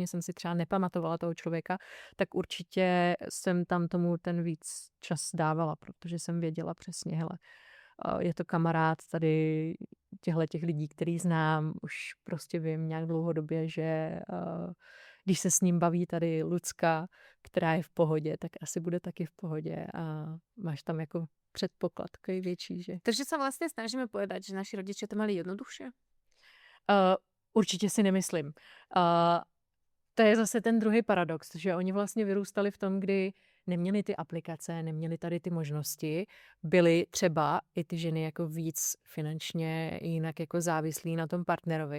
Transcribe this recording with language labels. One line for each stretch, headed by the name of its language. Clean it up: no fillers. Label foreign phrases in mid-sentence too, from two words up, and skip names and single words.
Czech: jsem si třeba nepamatovala toho člověka, tak určitě jsem tam tomu ten víc čas dávala, protože jsem věděla přesně, hele, je to kamarád tady těch lidí, který znám, už prostě vím nějak dlouhodobě, že když se s ním baví tady Lucka, která je v pohodě, tak asi bude taky v pohodě a máš tam jako předpoklad takový větší, že...
Slovak: Takže sa vlastne snažíme povedať, že naši rodičia to mali jednoduchšie?
Czech: Určitě si nemyslím. To je zase ten druhý paradox, že oni vlastně vyrůstali v tom, kdy neměli ty aplikace, neměli tady ty možnosti, byly třeba i ty ženy jako víc finančně jinak jako závislí na tom partnerovi.